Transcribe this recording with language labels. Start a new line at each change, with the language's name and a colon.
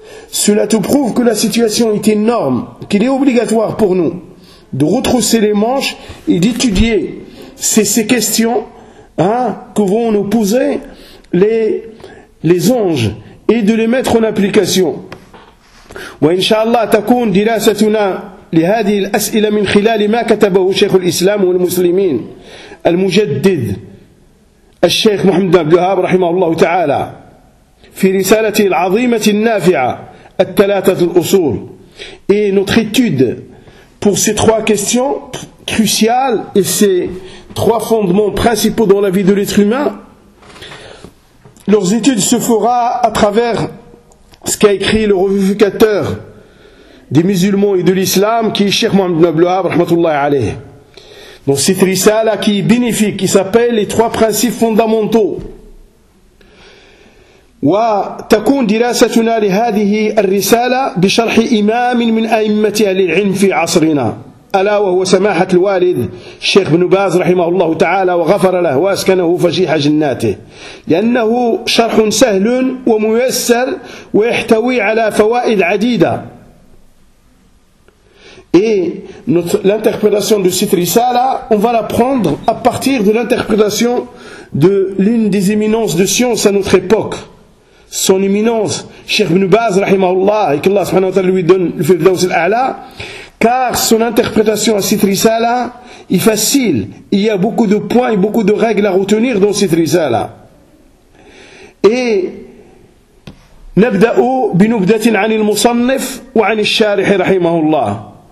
French: Cela te prouve que la situation est énorme, qu'il est obligatoire pour nous de retrousser les manches et d'étudier ces questions que vont nous poser les anges et de les mettre en application.
Arabic: Wa inshallah takoun dirasatuna لهذه الأسئلة من خلال ما كتبه شيخ الإسلام والمسلمين المجدد الشيخ محمد بن عبد الوهاب رحمه الله تعالى في رسالته العظيمة النافعة الثلاثة الأصول.
French: Et notre étude pour ces trois questions cruciales et ces trois fondements principaux dans la vie de l'être humain, leurs études se fera à travers ce qu'a écrit le revivificateur des musulmans et de l'islam, qui est Cheikh Mohammed ibn Abdelwahab, rahmatullahi alayhi. Donc cette risala qui est bénéfique, qui s'appelle les trois principes fondamentaux.
Arabic: Wa takun dirasatuna li hadihi al-risala bi sharhi imamin min a'immati ahli al-ilm fi asrina. ألا وهو سماحة الوالد الشيخ ابن باز رحمه الله تعالى وغفر له وأسكنه فجيح جناته، لأنه شرح سهل وميسر ويحتوي على فوائد عديدة.
French: Et l'interprétation de cette risala, on va la prendre à partir de l'interprétation de l'une des éminences de science à notre époque. Son éminence, Cheikh Ibn Baz, rahimahullah, et qu'Allah subhanahu wa ta'ala lui donne le Firdaws al-A'la, car son interprétation à cette risala est facile. Il y a beaucoup de points et beaucoup de règles à retenir dans cette risala.
Arabic: Et نبدأ بنبدة عن المصنف وعن الشارح رحمه الله.